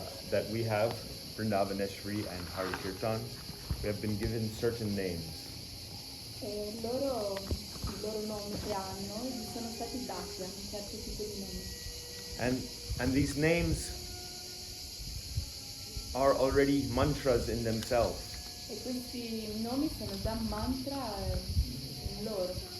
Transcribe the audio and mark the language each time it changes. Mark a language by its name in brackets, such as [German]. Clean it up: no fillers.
[English] that we have, Vrindavaneshri and Harikirtan, we have been given certain names. [Italian] E loro, il loro nome che hanno, gli sono stati dati a un certo tipo di nome. [English] And these names are already mantras in themselves. [Italian] E questi nomi sono già mantra in loro.